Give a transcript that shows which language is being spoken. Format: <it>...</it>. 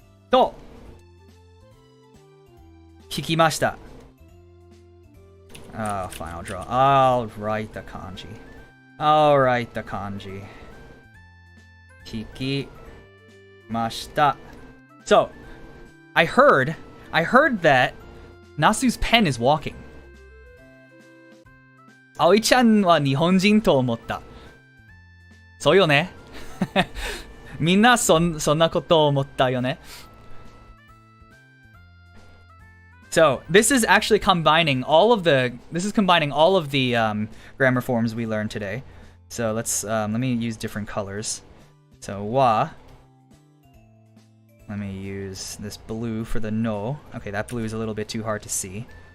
<ja>と、聞きました。</ja> <en>Fine, I'll draw. I'll write the kanji. I'll write the kanji.</en> <ja>聞きました.</ja> <en>So, I heard that Nasu's pen is walking.</en> <ja>葵ちゃんは日本人と思った。そうよね。みんなそんなことを思ったよね。</ja> <en>So this is actually combining all of the grammar forms we learned today. So let me use different colors. So wa. Let me use this blue for the no. Okay, that blue is a little bit too hard to see.</en>